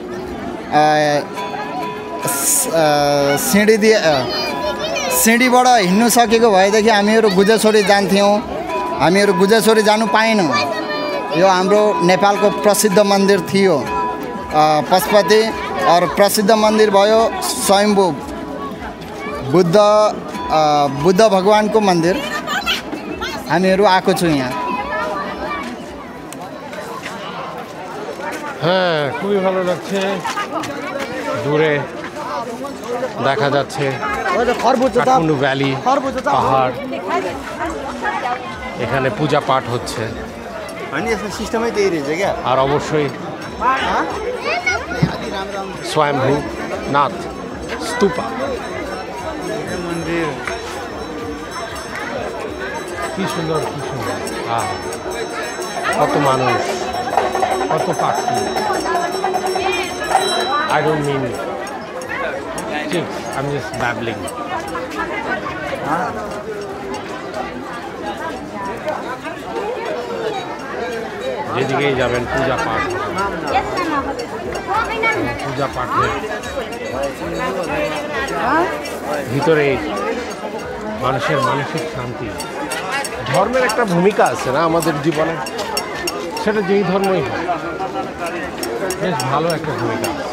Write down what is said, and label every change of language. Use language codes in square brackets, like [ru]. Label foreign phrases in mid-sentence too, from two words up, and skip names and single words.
[ne] सिँढीबाट हिँड्नु सकेको भएदेखि हामीहरू गुजेश्वरी जान्थ्यौँ हामीहरू गुजेश्वरी जानु पाएनौँ यो हाम्रो नेपालको प्रसिद्ध मन्दिर थियो पशुपति और प्रसिद्ध मन्दिर भयो स्वयम्भू बुद्ध भगवानको मन्दिर हामीहरू आएको छु यहाँ [bn] হ্যাঁ খুবই ভালো লাগছে দূরে দেখা যাচ্ছে কাঠমান্ডু ভ্যালি পাহাড় এখানে পূজা পাঠ হচ্ছে আর অবশ্যই স্বয়ম্ভু নাথ স্তূপা মন্দির কি সুন্দর কত মানুষ কত পাখি [en] I don't mean chicks, I'm just babbling. [bn] যেদিকেই যাবেন পূজা পাঠ ভিতরে মানুষের মানসিক শান্তি ধর্মের একটা ভূমিকা আছে না আমাদের জীবনে সেটা যেই ধর্মই হয় বেশ ভালো একটা ভূমিকা